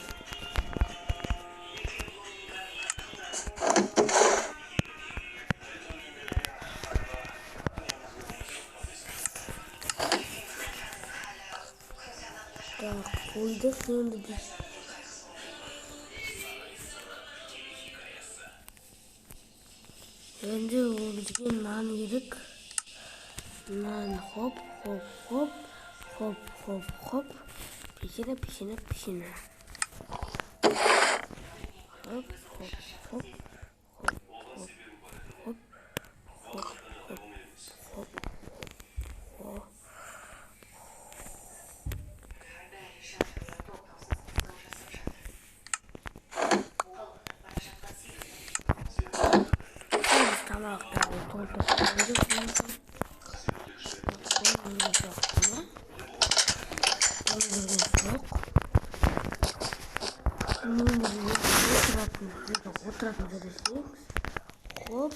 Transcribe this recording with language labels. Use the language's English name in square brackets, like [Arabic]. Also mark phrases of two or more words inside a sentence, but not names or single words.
[Turkish] Так, koyduk şimdi biz. Önce o bizim nan yedik. Nan hop hop hop hop hop hop. Pişine pişine pişine. Hop hop hop hop hop hop hop hop hop hop. Tamam, Hop.